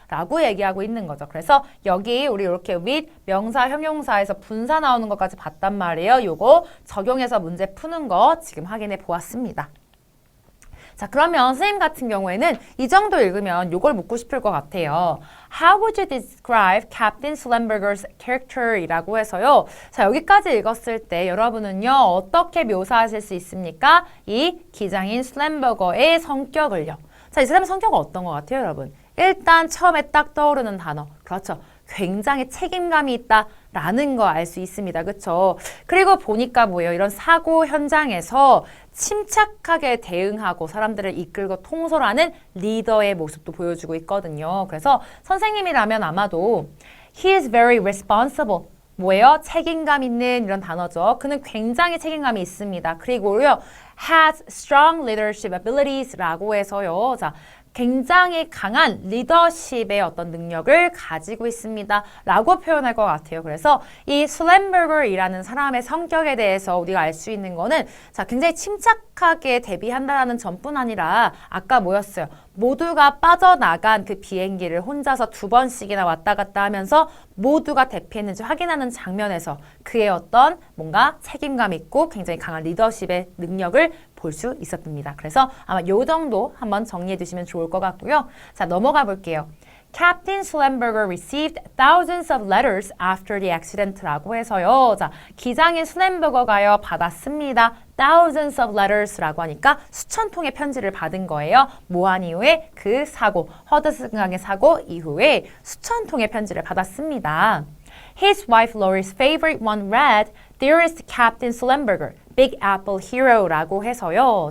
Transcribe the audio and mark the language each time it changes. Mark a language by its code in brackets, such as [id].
[ko] 라고 얘기하고 있는 거죠. 그래서 여기 우리 이렇게 with 명사, 형용사에서 분사 나오는 것까지 봤단 말이에요. 요거 적용해서 문제 푸는 거 지금 확인해 보았습니다. 자, 그러면 선생님 같은 경우에는 이 정도 읽으면 요걸 묻고 싶을 것 같아요. [en] How would you describe Captain Slemberger's character? [ko] 이라고 해서요. 자, 여기까지 읽었을 때 여러분은요. 어떻게 묘사하실 수 있습니까? 이 기장인 슬램버거의 성격을요. 자, 이 사람의 성격은 어떤 것 같아요, 여러분? 일단 처음에 딱 떠오르는 단어. 그렇죠. 굉장히 책임감이 있다라는 거 알 수 있습니다. 그렇죠? 그리고 보니까 뭐예요? 이런 사고 현장에서 침착하게 대응하고 사람들을 이끌고 통솔하는 리더의 모습도 보여주고 있거든요. 그래서 선생님이라면 아마도 [en] He is very responsible. [ko] 뭐예요? 책임감 있는 이런 단어죠. 그는 굉장히 책임감이 있습니다. [en] 그리고요, has strong leadership abilities라고 해서요. [ko] 자, 굉장히 강한 리더십의 어떤 능력을 가지고 있습니다. 라고 표현할 것 같아요. 그래서 이 슬램버거이라는 사람의 성격에 대해서 우리가 알 수 있는 거는 자, 굉장히 침착하게 대비한다라는 점뿐 아니라 아까 뭐였어요? 모두가 빠져나간 그 비행기를 혼자서 2번씩이나 왔다 갔다 하면서 모두가 대피했는지 확인하는 장면에서 그의 어떤 뭔가 책임감 있고 굉장히 강한 리더십의 능력을 볼 수 있었답니다. 그래서 아마 요 정도 한번 정리해 두시면 좋을 것 같고요. 자, 넘어가 볼게요. [en] Captain Sullenberger received thousands of letters after the accident라고 해서요. [ko] 자, 기장인 슬램버거가요 받았습니다. [en] thousands of letters [ko] 라고 하니까 수천 통의 편지를 받은 거예요. 뭐한 이후에 그 사고, 허드슨 강의 사고 이후에 수천 통의 편지를 받았습니다. [en] His wife Laurie's favorite one read, Dearest Captain Sullenberger, Big Apple Hero라고 해서요.